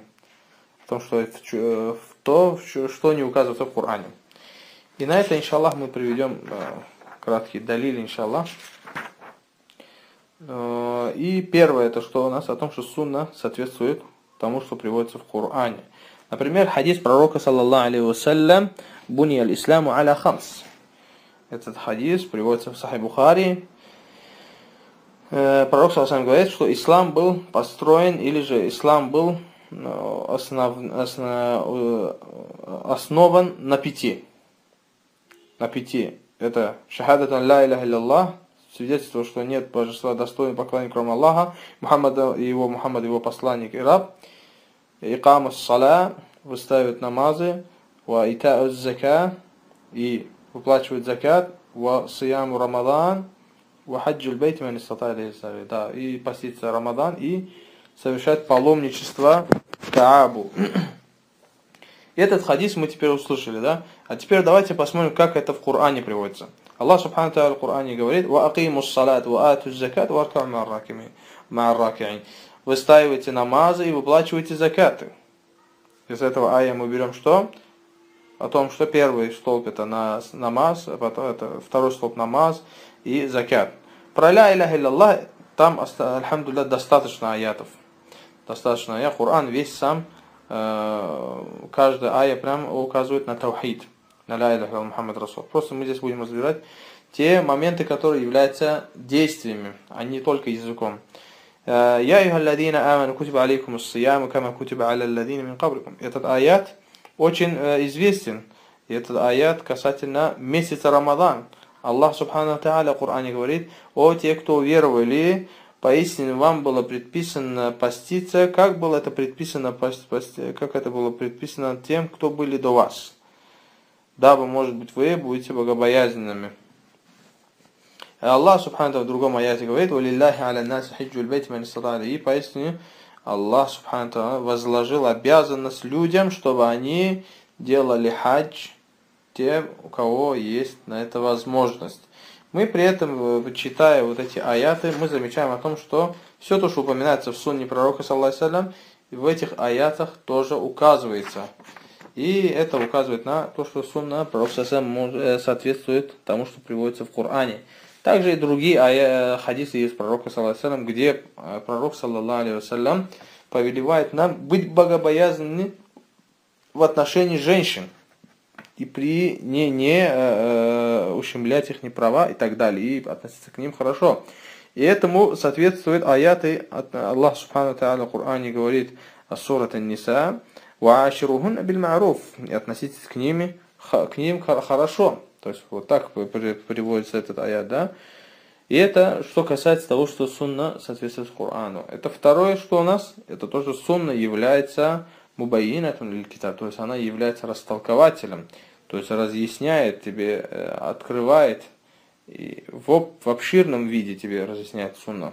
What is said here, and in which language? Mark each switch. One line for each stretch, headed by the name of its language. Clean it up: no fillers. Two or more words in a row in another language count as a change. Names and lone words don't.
Russian: В том, что не указывается в Коране. И на это, иншаллах, мы приведем краткий далиль, иншаллах. И первое, это что у нас? О том, что сунна соответствует тому, что приводится в Коране. Например, хадис пророка,
Arabic: صلى الله عليه وسلم: بني الإسلام على خمس».
Russian: Этот хадис приводится в Сахих Бухари. Пророк,
Arabic: صلى الله عليه وسلم,
Russian: говорит, что ислам был построен, или же ислам был основан на пяти.
Arabic: Это شهادة أن لا إله إلا الله,
Russian: свидетельство, что нет божества достойного поклонения, кроме Аллаха, Мухаммад его посланник и раб,
Arabic: إقام الصلاة,
Russian: выставит намазы,
Arabic: وإيتاء الزكاة,
Russian: и выплачивает закат,
Arabic: وصوم رمضان وحج البيت من استطاع إليه سبيلا,
Russian: да, и постится Рамадан, и совершать паломничество в Каабу. Этот хадис мы теперь услышали, да? А теперь давайте посмотрим, как это в Коране приводится. Аллах
Arabic: سبحانه تعالى
Russian: в Коране говорит:
Arabic: «وأقيموا الصلاة وآتوا الزكاة واركعوا مع الراكعين».
Russian: Выстаивайте намазы и выплачивайте закаты. Из этого ая мы берем что? О том, что первый столб это намаз, а потом это второй столб намаз и закат. Про
Arabic: لا إله إلا الله
Russian: там, альхамдулилля, достаточно аятов. Достаточно аят. Коран весь сам, каждая ая прям указывает на таухид, на
Arabic: لا إله إلا الله محمد رسول.
Russian: Просто мы здесь будем разбирать те моменты, которые являются действиями, а не только языком.
Arabic: يا أيها الذين آمنوا كتب عليكم الصيام كما كتب على الذين من قبلكم.
Russian: Этот аят очень известен. И этот аят касательно месяца Рамадан. Аллах
Arabic: سبحانه وتعالى
Russian: в Коране говорит: «О те, кто уверовали, поистине вам было предписано поститься, как было это предписано, как это было предписано тем, кто были до вас, дабы, может быть, вы будете богобоязненными». Аллах
Arabic: سبحانه وتعالى
Russian: в другом аяте говорит:
Arabic: «ولله على الناس حج البيت من استطاع إليه».
Russian: И поистине Аллах
Arabic: سبحانه وتعالى
Russian: возложил обязанность людям, чтобы они делали хадж, тем, у кого есть на это возможность. Мы при этом, читая вот эти аяты, мы замечаем о том, что все то, что упоминается в сунне пророка,
Arabic: صلى الله عليه وسلم,
Russian: в этих аятах тоже указывается. И это указывает на то, что сунна пророка
Arabic: صلى الله عليه وسلم
Russian: соответствует тому, что приводится в Коране. Также и другие хадисы из пророка,
Arabic: صلى الله عليه وسلم,
Russian: где пророк,
Arabic: صلى الله عليه وسلم,
Russian: повелевает нам быть богобоязненными в отношении женщин и при не ущемлять их права и так далее, и относиться к ним хорошо. И этому соответствуют аяты от Аллаха
Arabic: سبحانه وتعالى
Russian: в Коране говорит:
Arabic: «سورة النساء وعاشروهن بالمعروف»,
Russian: и относитесь к ним хорошо. То есть вот так приводится этот аят, да. И это что касается того, что сунна соответствует Корану. Это второе, что у нас, это то, что сунна является
Arabic: مبينة للكتاب,
Russian: то есть она является растолкователем, то есть разъясняет тебе, открывает, и в обширном виде тебе разъясняет сунна.